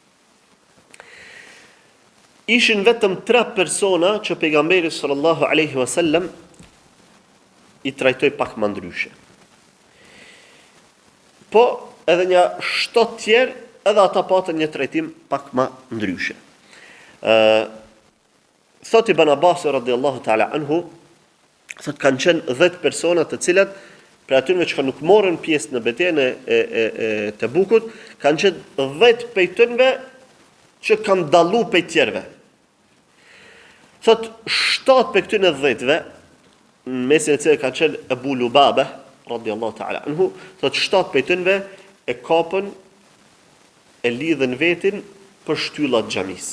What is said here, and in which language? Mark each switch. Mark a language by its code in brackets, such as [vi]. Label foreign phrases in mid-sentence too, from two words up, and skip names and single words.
[sq] Ishin vetëm 3 persona që pejgamberi [ar] صلى الله عليه وسلم [sq] i trajtoi pak më ndryshe. Po edhe një 7 tjerë, edhe ata patën një trajtim pak më ndryshe. Thot Ibn Abbas [ar] رضي الله تعالى عنه, [sq] thot kanë qenë 10 persona të cilat për atyre që nuk morën pjesë në betejën e Tebukut, kanë qenë 10 prej tyre që kanë dallu prej tjerëve. Thot 7 prej këtyre 10-ve, në mesin e cilëve kanë qenë Abu Lubaba [ar] رضي الله تعالى عنه, [sq] thot 7 prej tyre e kapën, e lidhen vetin për shtyllat xhamisë.